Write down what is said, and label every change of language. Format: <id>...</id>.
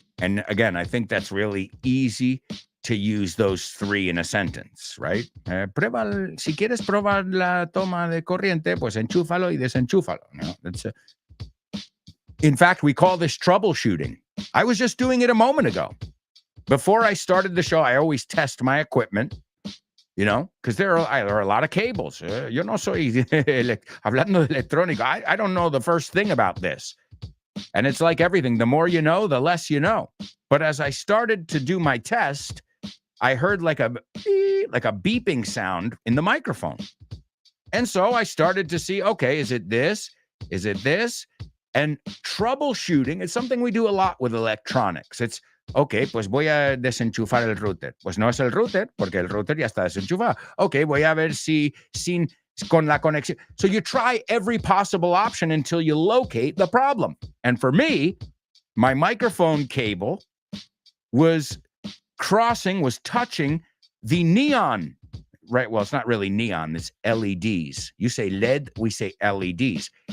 <en>And again, I think that's really easy to use those three in a sentence, right?</en> <es>Si quieres probar la toma de corriente, pues enchúfalo y desenchúfalo. No?</es> <en>In fact, we call this troubleshooting. I was just doing it a moment ago. Before I started the show, I always test my equipment, you know, because there are a lot of cables.</en> <es>Yo no soy hablando de electrónico.</es> <en>I don't know the first thing about this. And it's like everything. The more you know, the less you know. But as I started to do my test, I heard like a beeping sound in the microphone. And so I started to see, okay, is it this? Is it this? And troubleshooting is something we do a lot with electronics.</en> <es>It's, okay, pues voy a desenchufar el router. Pues no es el router, porque el router ya está desenchufado. Okay, voy a ver si con la conexión.</es> <en>So you try every possible option until you locate the problem. And for me, my microphone cable was touching the neon, right? Well, it's not really neon, it's LEDs. You say LED, we say LEDs.</en>